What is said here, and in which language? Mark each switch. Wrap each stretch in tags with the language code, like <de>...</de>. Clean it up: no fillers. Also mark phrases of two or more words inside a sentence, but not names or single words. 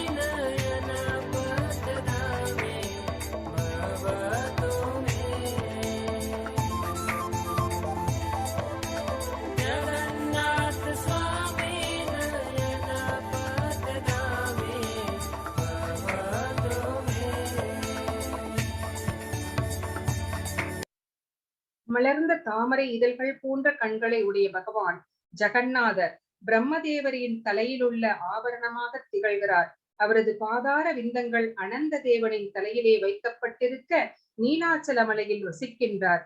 <sa>नयनपतधामे भवतु मे जगन्नाथ स्वामी नयनपतधामे भवतु मे</sa> <ta>மலர்ந்த தாமரை இதழ்கள் போன்ற கண்களை உடைய பகவான் ஜெகநாதர் பிரம்மதேவரின் தலையில் உள்ள ஆபரணமாக திகழ்கிறார். அவரது பாதார விந்தங்கள் அனந்த தேவனின் தலையிலே வைக்கப்பட்டிருக்க நீலாச்சல மலையில் வசிக்கின்றார்.</ta>